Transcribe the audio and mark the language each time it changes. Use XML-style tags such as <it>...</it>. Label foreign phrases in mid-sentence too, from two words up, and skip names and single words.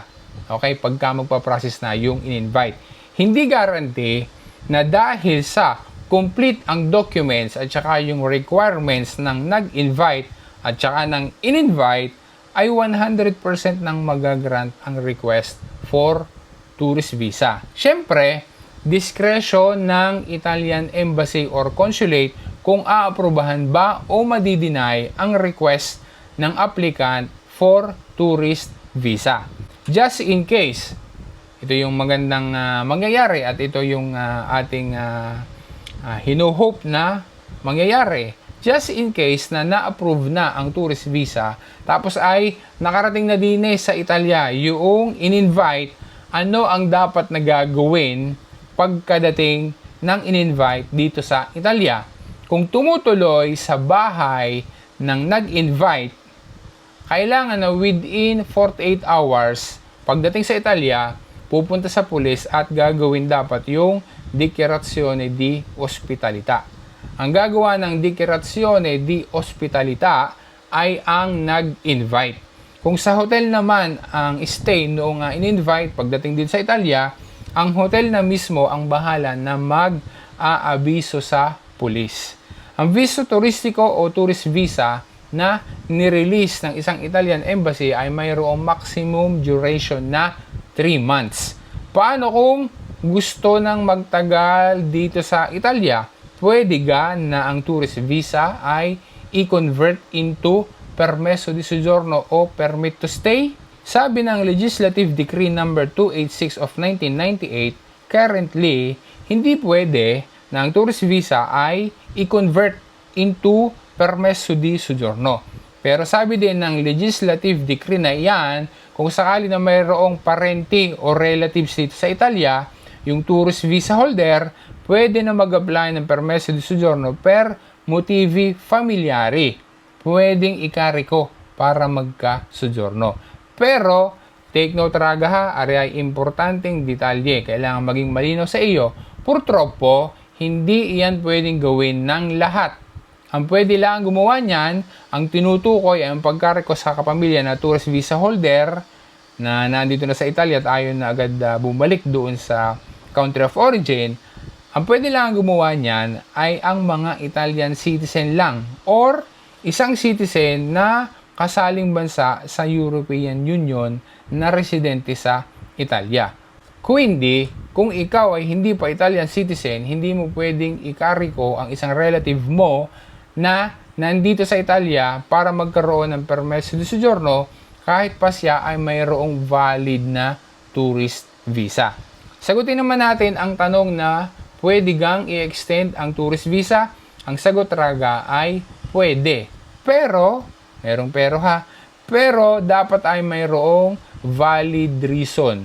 <tl>Okay, pagka magpa-process na yung in-invite. Hindi guarantee na dahil sa complete ang documents at saka yung requirements ng nag-invite at saka ng in-invite ay 100% nang magagrant ang</tl> <en>request for tourist visa.</en> <tl>Siyempre, discretion ng Italian Embassy or Consulate kung aaprubahan ba o madi-deny ang request ng applicant</tl> <en>for tourist visa. Just in case,</en> <tl>ito yung magandang mangyayari at ito yung ating hinuhope na mangyayari.</tl> <en>Just in case</en> <tl>na na-approve na ang</tl> <en>tourist visa,</en> <tl>tapos ay nakarating na din sa Italia yung in-invite, ano ang dapat na gagawin pagkadating ng in-invite dito sa Italia? Kung tumutuloy sa bahay ng nag-invite, kailangan na within 48 hours, pagdating sa Italia, pupunta sa pulis at gagawin dapat yung</tl> <it>dichiarazione di ospitalità.</it> <tl>Ang gagawa ng</tl> <it>dichiarazione di ospitalità</it> <tl>ay ang nag-invite. Kung sa hotel naman ang stay noong in-invite, pagdating din sa Italia, ang hotel na mismo ang bahala na mag-aabiso sa pulis. Ang</tl> <it>visto turistiko</it> <tl>o</tl> <en>tourist visa</en> <tl>na nirelease ng isang Italian Embassy ay mayroong maximum duration na 3 months. Paano kung gusto nang magtagal dito sa Italia? Pwede ga na ang</tl> <en>tourist visa</en> <tl>ay i-convert into</tl> <it>permesso di soggiorno</it> <tl>o</tl> <en>permit to stay?</en> <tl>Sabi ng</tl> <en>Legislative Decree number 286 of 1998, currently,</en> <tl>hindi pwede na ang</tl> <en>tourist visa</en> <tl>ay i-convert into</tl> <it>permesso di soggiorno.</it> <tl>Pero sabi din ng</tl> <en>Legislative Decree</en> <tl>na iyan, kung sakali na mayroong parente o relatives dito sa Italia, yung</tl> <en>tourist visa holder,</en> <tl>pwede na mag-apply ng</tl> <it>permesso di soggiorno per motivi familiari.</it> <tl>Pwedeng ikariko para magka-soggiorno. Pero, take note raga ha, ari ay importanteng detalye. Kailangan maging malinaw sa iyo. Purtroppo, hindi iyan pwedeng gawin ng lahat. Ang pwede lang gumawa niyan, ang tinutukoy ay ang pagka-request sa kapamilya na</tl> <en>tourist visa holder</en> <tl>na nandito na sa Italia at ayaw na agad bumalik doon sa</tl> <en>country of origin.</en> <tl>Ang pwede lang gumawa niyan ay ang mga</tl> <en>Italian citizen</en> <tl>lang or isang citizen na kasaling bansa sa European Union na residente sa Italia. Kung hindi, kung ikaw ay hindi pa</tl> <en>Italian citizen,</en> <tl>hindi mo pwedeng ikariko ang isang relative mo na nandito sa Italia para magkaroon ng</tl> <it>permesso di soggiorno</it> <tl>kahit pa siya ay mayroong valid na</tl> <en>tourist visa.</en> <tl>Sagutin naman natin ang tanong na pwede gang i-extend ang</tl> <en>tourist visa?</en> <tl>Ang sagot raga ay pwede. Pero, merong pero ha, pero dapat ay mayroong</tl> <en>valid reason.</en>